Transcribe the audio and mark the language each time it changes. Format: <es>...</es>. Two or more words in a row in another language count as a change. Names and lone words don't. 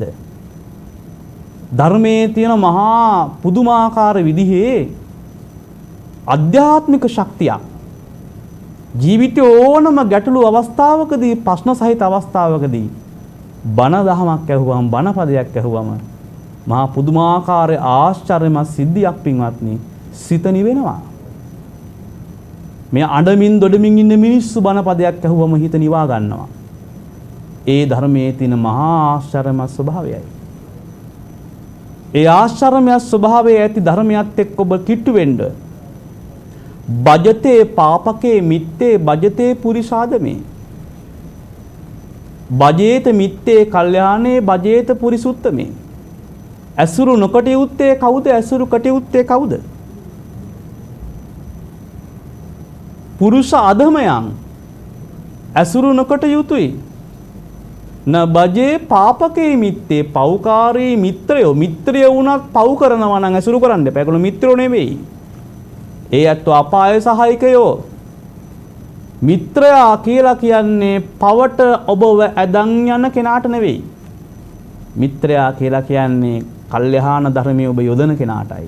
<si>ධර්මයේ තියෙන මහා පුදුමාකාර විදිහේ අධ්‍යාත්මික ශක්තියක් ජීවිතයේ ඕනම ගැටලු අවස්ථාවකදී, ප්‍රශ්න සහිත අවස්ථාවකදී බණ දහමක් ඇහුවම, බණ පදයක් ඇහුවම මහා පුදුමාකාර ආශ්චර්යමත් සිද්ධියක් පින්වත්නි සිත නිවෙනවා. මේ අඬමින් දොඩමින් ඉන්න මිනිස්සු බණ පදයක් ඇහුවම හිත නිවා ගන්නවා. ඒ ධර්මයේ තියෙන මහා ආශ්චර්යමත් ස්වභාවයයි. ඒ ආශ්චර්යමත් ස්වභාවයේ ඇති ධර්මයත් එක්ක ඔබ කිට්ටු වෙන්න.</si> <pi>බජතේ පාපකේ මිත්තේ බජතේ පුරිසාදමේ. බජේත මිත්තේ කල්යාණේ බජේත පුරිසුත්තමේ.</pi> <si>ඇසුරු නොකටයුත්තේ කවුද? ඇසුරු කටයුත්තේ කවුද? පුරුෂ අධමයන් ඇසුරු නොකට යුතුයි.</si> <pi>න බජේ පාපකේ මිත්තේ</pi> <si>පෞකාරී මිත්‍රයෝ මිත්‍රය වුණත් පව් කරනවා නම් ඇසුරු කරන්න එපා. ඒගොල්ලෝ මිත්‍රෝ නෙවෙයි. ඒ අත්ව අපාය සහායකයෝ. මිත්‍රයා කියලා කියන්නේ පවට ඔබව ඇදන් යන කෙනාට නෙවෙයි. මිත්‍රයා කියලා කියන්නේ කල්යාණ ධර්මයේ ඔබ යොදන කෙනාටයි.</si>